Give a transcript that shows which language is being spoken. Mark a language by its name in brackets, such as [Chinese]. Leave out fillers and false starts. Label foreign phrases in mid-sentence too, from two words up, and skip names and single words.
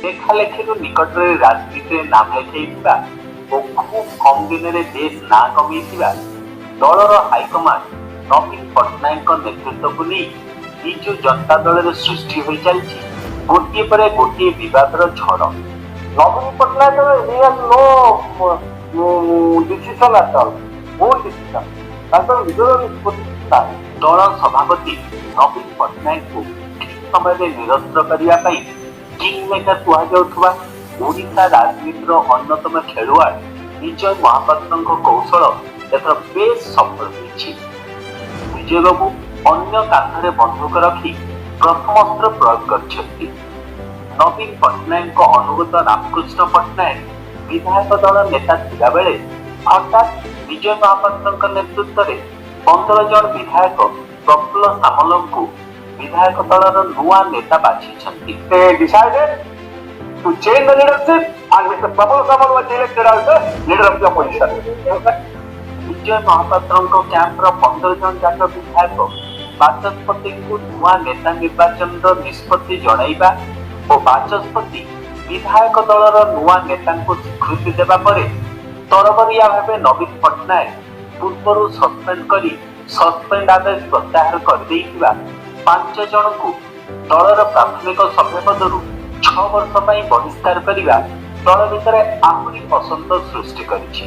[Odia] ଲେଖାଲେଖିରୁ ନିକଟରେ ରାଜନୀତିରେ ନାମ ଲେଖାଇଥିବା ଓ ଖୁବ୍ କମ୍ ଦିନରେ ବେଶ୍ ନାଁ କମେଇଥିବା ଦଳର ହାଇକମାଣ୍ଡ ନବୀନ ପଟ୍ଟନାୟକଙ୍କ ନେତୃତ୍ୱକୁ ନେଇ ବିଜୁ ଜନତା ଦଳରେ ସୃଷ୍ଟି ହୋଇ ଚାଲିଛି ଗୋଟିଏ ପରେ ଗୋଟିଏ ବିବାଦର ଝଡ଼। [English] ନବୀନ ପଟ୍ଟନାୟକ he has no decision at all, own decision, [Odia] ତାଙ୍କର ନିଜର ନିଷ୍ପତ୍ତି ନାହିଁ। ଦଳ ସଭାପତି ନବୀନ ପଟ୍ଟନାୟକଙ୍କୁ ଠିକ୍ ସମୟରେ ନିରସ୍ତ୍ର କରିବା ପାଇଁ କିଙ୍ଗ ମେକର କୁହାଯାଉଥିବା ଓଡ଼ିଶା ରାଜନୀତିର ଅନ୍ୟତମ ଖେଳୁଆଡ଼ ବିଜୟ ମହାପାତ୍ରଙ୍କ କୌଶଳ ଏଥର ବେଶ୍ ସଫଳ ହୋଇଛି। ବିଜୟ ବାବୁ ଅନ୍ୟ କାନ୍ଧରେ ବନ୍ଧୁକ ରଖି ପ୍ରଥମାସ୍ତ୍ର ପ୍ରୟୋଗ କରିଛନ୍ତି। ନବୀନ ପଟ୍ଟନାୟକଙ୍କ ଅନୁଗତ ରାମକୃଷ୍ଣ ପଟ୍ଟନାୟକ ବିଧାୟକ ଦଳ ନେତା ଥିବାବେଳେ ହଠାତ୍ ବିଜୟ ମହାପାତ୍ରଙ୍କ ନେତୃତ୍ୱରେ 15 ଜଣ ବିଧାୟକ ପ୍ରଫୁଲ୍ଲ ସାମଲଙ୍କୁ ବିଧାୟକ ଦଳର ନୂଆ ନେତା ବାଛିଛନ୍ତି। [English] They decided to change the leadership and Mr. Prabal Samal was elected as the leader of the opposition. [Odia] ବିଜୟ ମହାପାତ୍ରଙ୍କ କ୍ୟାମ୍ପର 15 ଜଣ ଯାକ ବିଧାୟକ ବାଚସ୍ପତିଙ୍କୁ ନୂଆ ନେତା ନିର୍ବାଚନର ନିଷ୍ପତ୍ତି ଜଣାଇବା ଓ ବାଚସ୍ପତି ବିଧାୟକ ଦଳର ନୂଆ ନେତାଙ୍କୁ ସ୍ୱୀକୃତି ଦେବା ପରେ ତରବରିଆ ଭାବେ ନବୀନ ପଟ୍ଟନାୟକ ପୂର୍ବରୁ ସସ୍ପେଣ୍ଡ କରି ସସ୍ପେଣ୍ଡ ଆଦେଶ ପ୍ରତ୍ୟାହାର କରିଦେଇଥିବା 5 ଜଣଙ୍କୁ ଦଳର ପ୍ରାଥମିକ ସଭ୍ୟ ପଦରୁ 6 ବର୍ଷ ପାଇଁ ବହିଷ୍କାର କରିବା ଦଳ ଭିତରେ ଆହୁରି ଅସନ୍ତୋଷ ସୃଷ୍ଟି କରିଛି।